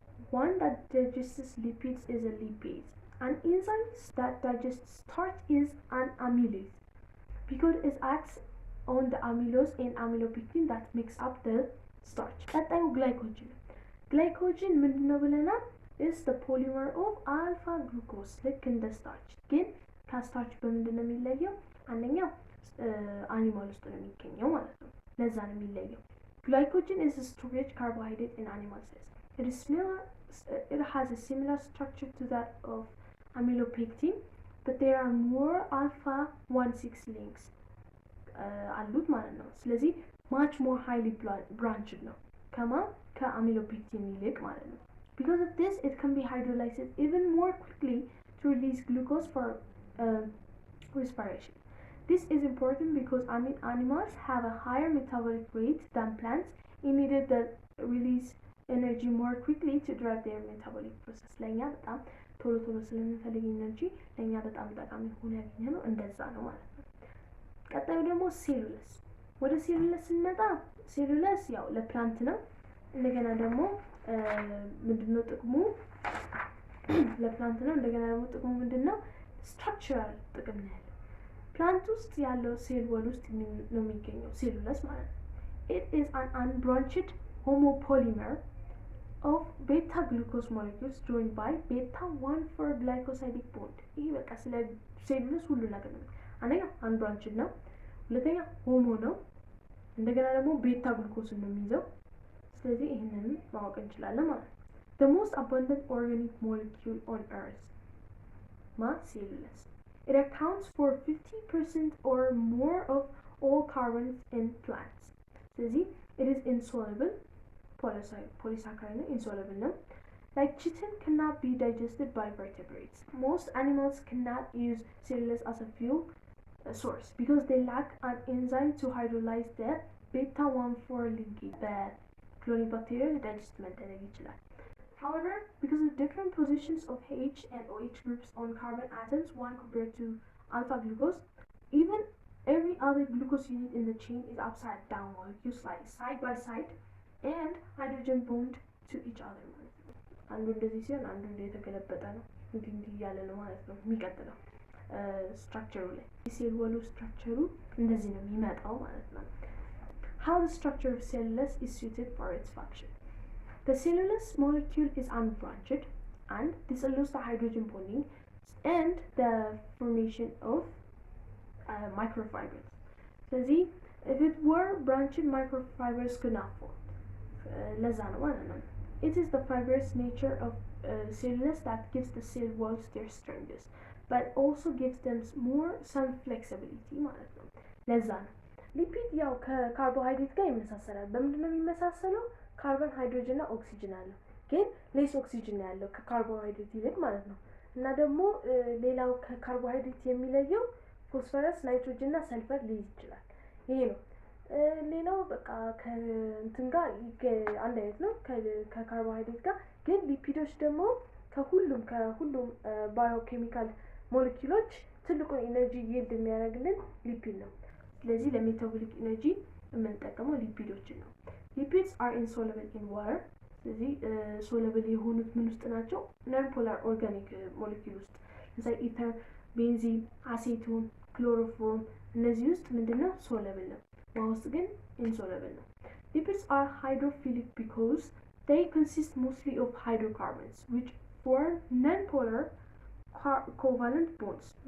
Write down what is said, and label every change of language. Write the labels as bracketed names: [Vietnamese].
[English] one that digests lipids is a lipase. An enzyme that digests starch is an amylase because it acts on the amylose and amylopectin that makes up the starch. [Amharic] ቀጣዩ ግላይኮጅን ነው። ግላይኮጅን ምንድነው ብለናል? [English] is the polymer of alpha glucose [Amharic] ልክ እንደ ስታርች ግን ከስታርች በምንድነው የሚለየው? አንደኛው አኒማል ውስጥ ነው የሚገኘው ማለት ነው። ለዛ ነው የሚለየው። [English] Glycogen is a storage carbohydrate in animal cells. It has a similar structure to that of amylopectin, but there are more alpha 1,6 links [Amharic] አሉት ማለት ነው። [English] ስለዚህ much more highly branched [Amharic] ነው ከአሚሎፔክቲን ይልቅ ማለት ነው። [English] Because of this, it can be hydrolyzed even more quickly to release glucose for respiration. This is important because animals have a higher metabolic rate than plants and needed to release energy more quickly to drive their metabolic process. [Amharic] ለኛ በጣም ቶሎ ስለምንፈልግ ኤነርጂ ለኛ በጣም ጠቃሚ ሆኖ ያገኘነው እንደዛ ነው ማለት ነው። ቀጣዩ ደግሞ ሴሉለስ። ወደ ሴሉለስ ስንመጣ ሴሉለስ ያው ለፕላንት ነው። እንደገና ደግሞ ምንድነው ጥቅሙ? ለፕላንት ነው። እንደገና ደግሞ ጥቅሙ ምንድነው? ስትራክቸራል ጥቅም ነው። ፕላንት ውስጥ ያለው ሴል ወል ውስጥ ነው የሚገኘው ሴሉለስ ማለት ነው። [English] It is an unbranched homopolymer of beta glucose molecules joined by beta 1,4 glycosidic bond. [Amharic] ይሄ በቃ ስለ ሴሉለስ ሁሉ ነገር ነው። አንደኛ unbranched ነው፣ ሁለተኛ ሆሞ ነው፣ እንደገና ደግሞ ቤታ ግሉኮስ ነው የሚይዘው። ስለዚህ ይሄንን ማወቅ እንችላለን ማለት ነው። [English] The most abundant organic molecule on earth cellulose. It accounts for 50% or more of all carbons in plants. [Amharic] ስለዚህ [English] it is insoluble, polysaccharide insoluble [Amharic] ነው. [English] Like chitin cannot be digested by vertebrates. Most animals cannot use cellulose as a fuel source because they lack an enzyme to hydrolyze the beta 1,4 linkage. The clonic bacteria digest [Amharic] መደረግ ይችላል. [English] However, because of different positions of H and OH groups on carbon atoms, one compared to alpha glucose, even every other glucose unit in the chain is upside down molecules like side by side and hydrogen bond to each other. [Amharic] አንዱ እንደዚህ ሲሆን አንዱ እንደተገለበጠ ነው። እንዲህ ያለ ነው ማለት ነው የሚቀጥለው ስትራክቸሩ ላይ ሴል ወሉ ስትራክቸሩ እንደዚህ ነው የሚመጣው ማለት ነው። [English] How the structure of cellulose is suited for its function. The cellulose molecule is unbranched and this allows the hydrogen bonding and the formation of microfibers. [Amharic] ስለዚህ [English] if it were branched, microfibers could not form. [Amharic] ለዛ ነው ማለት ነው። [English] It is the fibrous nature of cellulose that gives the cell walls their strength, but also gives them some flexibility [Amharic] ማለት ነው። ለዛ ነው ሊፒድ ያው ከካርቦሃይድሬት ጋር ይመሳሰላል። በምንድነው የሚመሳሰለው? ካርቦን፣ ሃይድሮጅን እና ኦክሲጅን አለው። ግን ሌስ ኦክሲጅን ያለው ከካርቦሃይድሬት ይልቅ ማለት ነው። እና ደግሞ ሌላው ከካርቦሃይድሬት የሚለየው ፎስፈረስ፣ ናይትሮጅን እና ሰልፈር ሊይዝ ይችላል። ይሄ ነው። ሌላው በቃ ከእንትን ጋር አንድ አይነት ነው ከካርቦሃይድሬት ጋር። ግን ሊፒዶች ደግሞ ከሁሉም ባዮኬሚካል ሞለኪውሎች ትልቁን ኢነርጂ ይልድ የሚያደርግልን ሊፒድ ነው። ስለዚህ ለሜታቦሊክ ኢነርጂ የምንጠቀመው ሊፒዶችን ነው። ሊፒድስ [English] are insoluble in water። [Amharic] ስለዚህ ሶለብል የሆኑት ምን ውስጥ ናቸው? ነን ፖላር ኦርጋኒክ ሞለኪውል ውስጥ ለምሳሌ ኢተር፣ ቤንዚን፣ አሴቶን፣ ክሎሮፎርም እነዚህ ውስጥ ምንድነው? ሶለብል ነው። ውሃ ውስጥ ግን [English] insoluble ነው። Lipids are hydrophilic because they consist mostly of hydrocarbons which form non-polar covalent bonds.